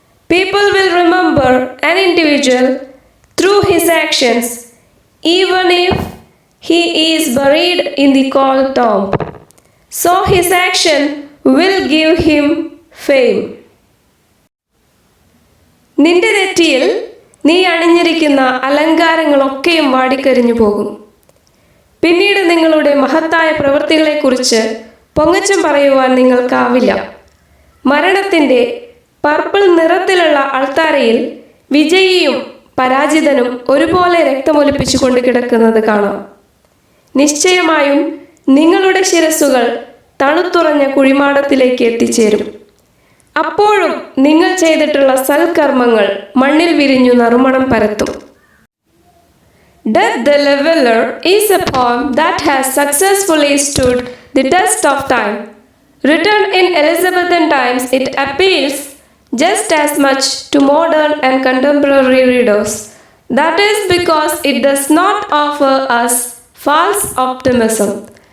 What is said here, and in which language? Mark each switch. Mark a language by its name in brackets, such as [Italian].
[English] People will remember an individual through his actions, even if he is buried in the cold tomb. So his action will give him fame. [Malayalam] നിന്റെ നെറ്റിയിൽ നീ അണിഞ്ഞിരിക്കുന്ന അലങ്കാരങ്ങളൊക്കെയും വാടിക്കരിഞ്ഞു പോകും. പിന്നീട് നിങ്ങളുടെ മഹത്തായ പ്രവൃത്തികളെക്കുറിച്ച് പൊങ്ങച്ചം പറയുവാൻ നിങ്ങൾക്കാവില്ല. മരണത്തിൻ്റെ പർപ്പിൾ നിറത്തിലുള്ള അൾത്താരയിൽ വിജയിയും പരാജിതനും ഒരുപോലെ രക്തമൊലിപ്പിച്ചുകൊണ്ട് കിടക്കുന്നത് കാണാം. നിശ്ചയമായും നിങ്ങളുടെ ശിരസ്സുകൾ തണുത്തുറഞ്ഞ കുഴിമാടത്തിലേക്ക് എത്തിച്ചേരും. അപ്പോഴും നിങ്ങൾ ചെയ്തിട്ടുള്ള സൽക്കർമ്മങ്ങൾ മണ്ണിൽ വിരിഞ്ഞു നറുമണം പരത്തും. [English] Death the Leveler is a poem that has successfully stood the test of time. Written in Elizabethan times, it appeals just as much to modern and contemporary readers. That is because it does not offer us false optimism.